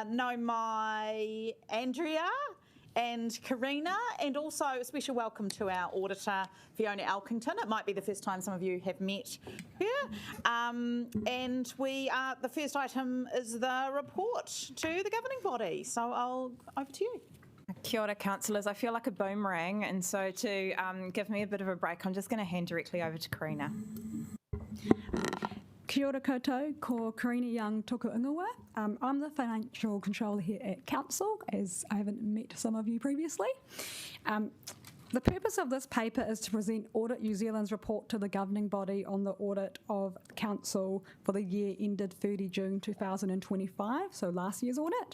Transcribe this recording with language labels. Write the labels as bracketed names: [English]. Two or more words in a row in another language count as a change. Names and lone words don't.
[English] No, my Andrea and Karina, and also a special welcome to our auditor, Fiona Elkington. It might be the first time some of you have met her. And the first item is the report to the governing body. So over to you. [Māori] Kia ora, [English] councillors. I feel like a boomerang, and so to give me a bit of a break, I'm just going to hand directly over to Karina. [Māori] Kia ora koutou, ko Karina Young toku ingoa. [English] I'm the financial controller here at Council, as I haven't met some of you previously. The purpose of this paper is to present Audit New Zealand's report to the governing body on the audit of Council for the year ended 30 June 2025, so last year's audit.